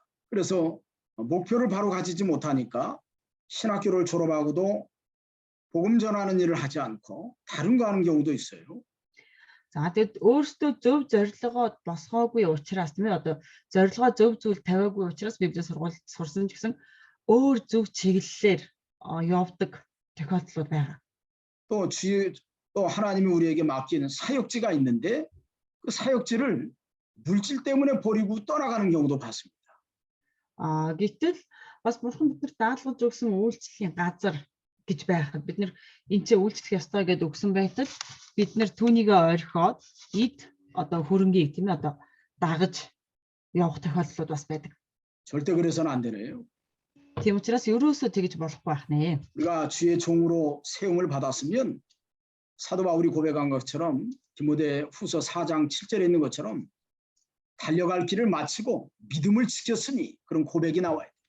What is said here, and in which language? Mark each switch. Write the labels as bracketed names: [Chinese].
[Korean] 그래서 목표를 바로 가지지 못하니까 신학교를 졸업하고도 복음 전하는 일을 하지 않고 다른 거 하는 경우도 있어요. [Mongolian] За тэгэд өөртөө зөв зорилгоо босгоогүй учраас тийм ээ одоо зорилгоо зөв зүйл тавиагүй учраас Библийн сургуульд сурсан ч гэсэн өөр зөв чиглэлээр явдаг тохиолдлууд байгаа. [Korean] 또 하나님이 우리에게 맡기는 사역지가 있는데 그 사역지를 물질 때문에 버리고 떠나가는 경우도 봤습니다. [Mongolian] Гэтэл бас бурхан биднэрт даалгаж өгсөн үйлчлэлийн газар гэж байхад бид нэр энэ ч үйлчлэх ёстой гэдээ өгсөн байтал бид нэр түүнийгээ ойрхоод эд одоо хөрөнгийг тийм ээ одоо дагаж явах тохиолдлууд бас байдаг. [Korean] 절대 그래서는 안 되네요. [Mongolian] Тийм учраас ерөөсөө тэгж болохгүй байх нэ. [Korean] 우리가 주의 종으로 세움을 받았으면 사도 바울이 고백한 것처럼 디모데 후서 4장 7절에 있는 것처럼 달려갈 길을 마치고 믿음을 지켰으니 그런 고백이 나와요.